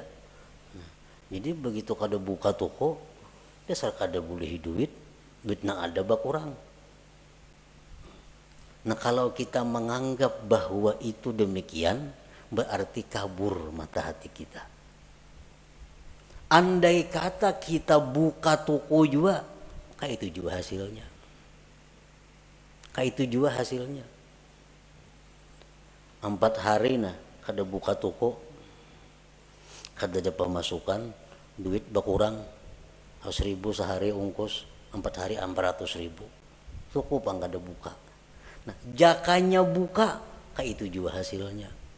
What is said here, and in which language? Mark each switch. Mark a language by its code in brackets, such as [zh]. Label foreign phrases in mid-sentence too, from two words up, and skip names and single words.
[bjn] Jadi begitu kada buka toko, dasar kada boleh duit nang ada kurang. [id] Nah, kalau kita menganggap bahwa itu demikian, berarti kabur mata hati kita. Andai kata kita buka toko juga, kayak itu juga hasilnya. Kayak itu juga hasilnya. [bjn] 4 hari kada buka toko, kada ada pemasukan, duit berkurang, 1.000 sehari ungkus, 4 hari 400.000. Toko pang kada buka. Nah, jakanya buka, kayak itu juga hasilnya.